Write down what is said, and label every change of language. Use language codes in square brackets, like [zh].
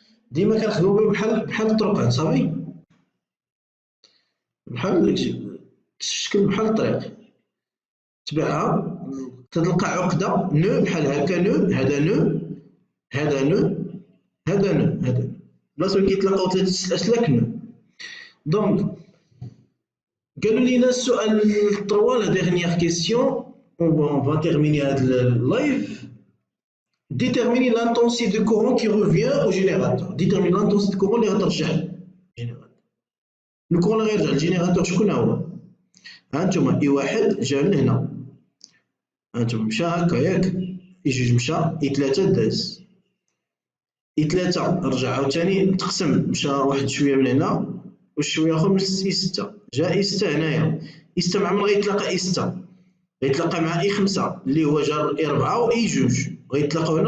[ar] ديما كنخدمو به بحال الطرق صافي، بحال داكشي تشكل بحال الطريق تبعها تلقى عقدة نو بحال هكا نو هذا نو هذا نو هذا نو هذا بلاصة وين كيتلاقاو ثلاثة الأسلاك نو. دونك قالوا لينا السؤال 3 لا ديرنيير كيسيون [fr] on va terminer [ar] هاد اللايف. [fr] Déterminer l'intensité de courant qui revient au générateur. Déterminer l'intensité de courant [ar] اللي غترجع للجينيراتور. الكورون اللي غيرجع للجينيراتور شكون هو؟ هانتوما I1 جا من هنا، هانتوما مشى هكا ياك، I2 مشى I3 داز، I3 رجع عاوتاني تقسم مشى واحد شوية من هنا وشويه اخر من اي 6 جا اي 6 هنايا. اي 6 مع من غيتلاقى اي 6؟ غيتلاقى مع اي 5 اللي هو جار اي 4 و اي 2 غيتلاقاو هنا.